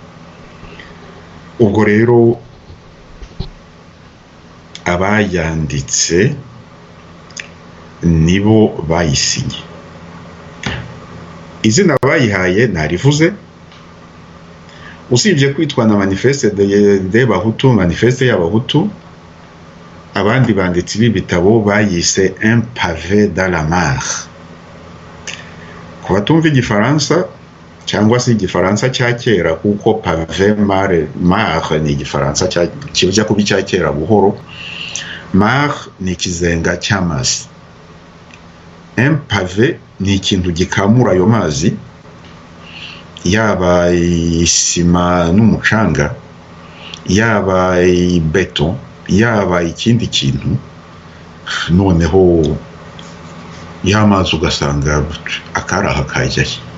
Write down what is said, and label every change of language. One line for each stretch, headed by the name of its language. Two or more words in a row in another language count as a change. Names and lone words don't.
Kinyarwanda: Ubwo rero abayanditse nibo bayisinye. Izina bayihaye narivuze, usibye kwitwa na Manifeste des Bahutu, Manifeste y'Abahutu, abandi banditsi b'ibitabo bayise Un pavé dans la mare. Ku batumva igifaransa cyangwa se igifaransa cya kera, kuko
French: pavé mare
Kinyarwanda: ni igifaransa kijya kuba icya kera buhoro, mare ni ikizenga cy'amazi.
French: Un pavé
Kinyarwanda: ni ikintu gikamura ayo mazi, yaba isima n'umucanga, yaba beto, yaba ikindi kintu, noneho y'amazi ugasanga akaraha kajyayo.